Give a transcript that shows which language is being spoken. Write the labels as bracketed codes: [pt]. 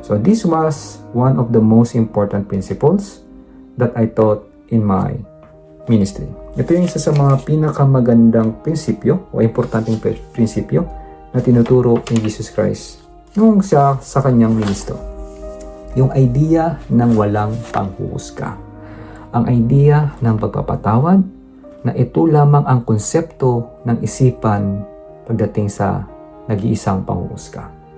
[en] So this was one of the most important principles that I taught in my ministry. [tl] Ito yung isa sa mga pinakamagandang prinsipyo o importanteng prinsipyo na tinuturo ni Jesus Christ nung siya sa kanyang ministro. Yung idea ng walang panghuhusga. Ang idea ng pagpapatawad na ito lamang ang konsepto ng isipan pagdating sa nag-iisang panghuhusga.